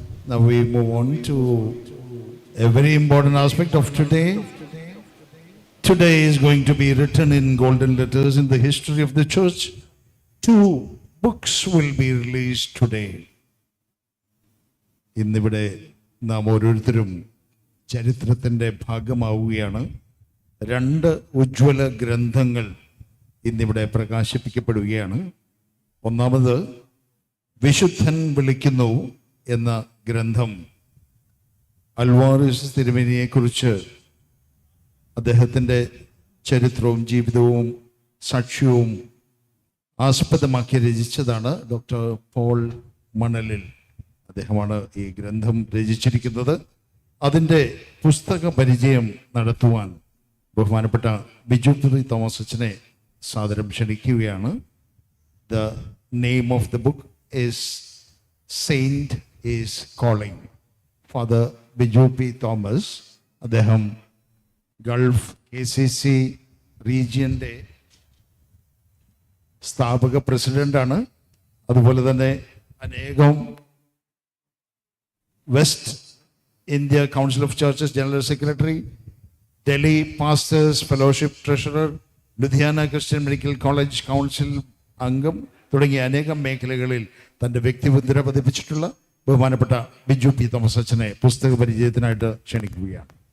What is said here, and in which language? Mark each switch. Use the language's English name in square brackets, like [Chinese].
[English] Now we move on to a very important aspect of today. Today is going to be written in golden letters in the history of the church. 2 books will be released today. [Malayalam] ഇന്നിവിടെ നാം ഓരോരുത്തരും ചരിത്രത്തിൻ്റെ ഭാഗമാവുകയാണ്. 2 ഉജ്ജ്വല ഗ്രന്ഥങ്ങൾ ഇന്നിവിടെ പ്രകാശിപ്പിക്കപ്പെടുകയാണ്. ഒന്നാമത് വിശുദ്ധൻ വിളിക്കുന്നു എന്ന ഗ്രന്ഥം അൽവാരിസ് തിരുമേനിയെക്കുറിച്ച് അദ്ദേഹത്തിൻ്റെ ചരിത്രവും ജീവിതവും സാക്ഷ്യവും ആസ്പദമാക്കി രചിച്ചതാണ് ഡോക്ടർ പോൾ മണലിൽ. അദ്ദേഹമാണ് ഈ ഗ്രന്ഥം രചിച്ചിരിക്കുന്നത്. അതിൻ്റെ പുസ്തക പരിചയം നടത്തുവാൻ ബഹുമാനപ്പെട്ട ബിജു തോമസ് അച്ഛനെ സാദരം ക്ഷണിക്കുകയാണ്. [English] The name of the book is Saint is Calling. Father Biju P. [Malayalam] Thomas, അദ്ദേഹം ഗൾഫ് KCC റീജിയൻ്റെ സ്ഥാപക പ്രസിഡൻ്റാണ്. അതുപോലെ തന്നെ അനേകം west India council of churches general secretary, Delhi pastors fellowship treasurer, Ludhiana Christian medical college council അംഗം തുടങ്ങിയ അനേകം മേഖലകളിൽ തൻ്റെ വ്യക്തിമുദ്ര പതിപ്പിച്ചിട്ടുള്ള ബഹുമാനപ്പെട്ട ബിജു പി തോമസ് അച്ഛനെ പുസ്തക പരിചയത്തിനായിട്ട് ക്ഷണിക്കുകയാണ്.